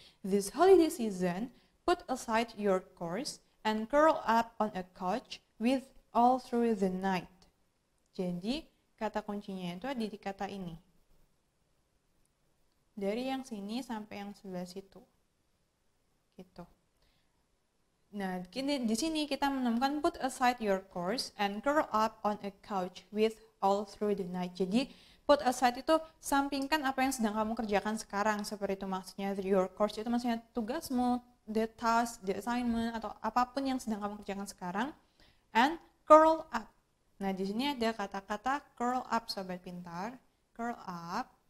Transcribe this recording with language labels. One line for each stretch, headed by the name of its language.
English: This holiday season, put aside your course and curl up on a couch with all through the night.
Indonesian: Jadi, kata kuncinya itu ada di kata ini. Dari yang sini sampai yang sebelah situ. Gitu. Nah, di sini kita menemukan
English: put aside your course and curl up on a couch with all through the night.
Indonesian: Jadi, put aside itu sampingkan apa yang sedang kamu kerjakan sekarang. Seperti itu maksudnya. Your course itu maksudnya tugasmu,
English: the task, the assignment,
Indonesian: atau apapun yang sedang kamu kerjakan sekarang.
English: And curl up.
Indonesian: Nah, di sini ada kata-kata curl up, Sobat Pintar. Curl up.